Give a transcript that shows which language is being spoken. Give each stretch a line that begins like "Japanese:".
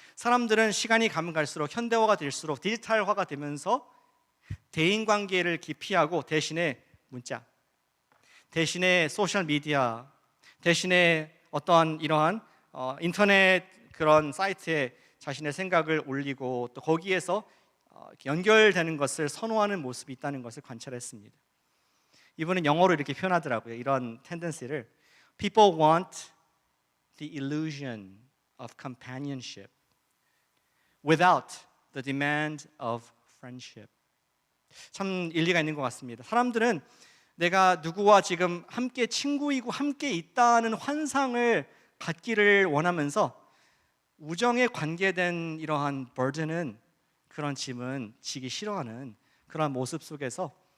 Korean: 사람들은 시간이 가면 갈수록 현대화가 될수록 디지털화가 되면서 대인관계를 기피하고 대신에 문자, 대신에 소셜미디어, 대신에 어떠한 이러한 인터넷 그런 사이트에 자신의 생각을 올리고 또 거기에서 연결되는 것을 선호하는 모습이 있다는 것을 관찰했습니다. 이분은 영어로 이렇게 표현하더라고요. 이런 텐던시를
English: People want the illusion of companionship without the demand of friendship.
Korean: 참 일리가 있는 것 같습니다. 사람들은 내가 누구와 지금 함께 친구이고 함께 있다는 환상을 갖기를 원하면서 우정에 관계된 이러한 burden은, 그런 짐은 지기 싫어하는 그런 모습 속에서